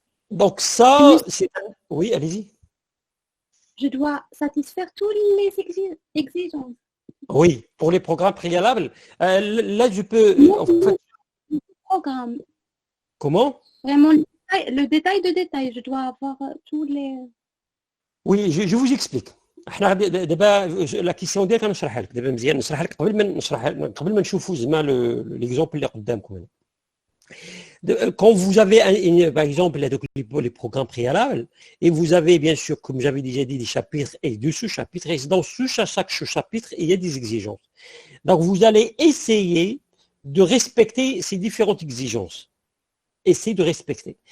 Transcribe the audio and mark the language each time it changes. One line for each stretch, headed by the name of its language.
French: Donc ça, c'est... Oui, allez-y. Je dois satisfaire toutes les exigences. Oui, pour les programmes préalables. Là, je peux... En fait, programme. Comment? Vraiment, le détail de détail. Je dois avoir tous les... Oui, je vous explique.
Arabic: احنا دابا لا كيسيون ديالك غنشرحها لك دابا مزيان نشرحها لك قبل ما نشوفوا زعما ليكزومبل اللي قدامكم هنا.
French: Quand vous avez, par exemple, les programmes préalables, et vous avez, bien sûr, comme j'avais déjà dit, des chapitres et des sous-chapitres, et dans chaque chapitre, il y a des exigences. Donc, vous allez essayer de respecter ces différentes exigences. Essayez de respecter.